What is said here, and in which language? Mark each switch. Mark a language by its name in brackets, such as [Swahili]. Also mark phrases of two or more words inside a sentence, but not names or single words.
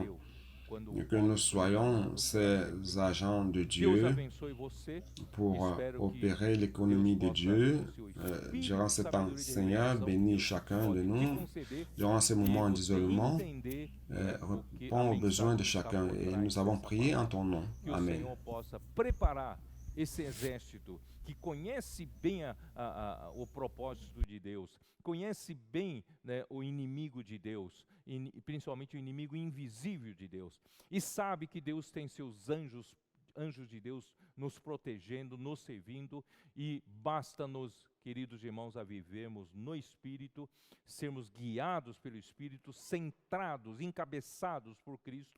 [French] Et que nous soyons ces agents de Dieu pour opérer l'économie de Dieu durant ce temps. Seigneur, bénis chacun de nous durant ces moments d'isolement. Réponds aux besoins de chacun et nous avons prié en ton nom. Amen. [Portuguese] Esse exército que conhece bem o propósito de Deus, conhece bem, né, o inimigo de Deus, principalmente o inimigo invisível de Deus, e sabe que Deus tem seus anjos de Deus nos protegendo, nos servindo, e basta-nos, queridos irmãos, a vivermos no Espírito, sermos guiados pelo Espírito, centrados, encabeçados por Cristo.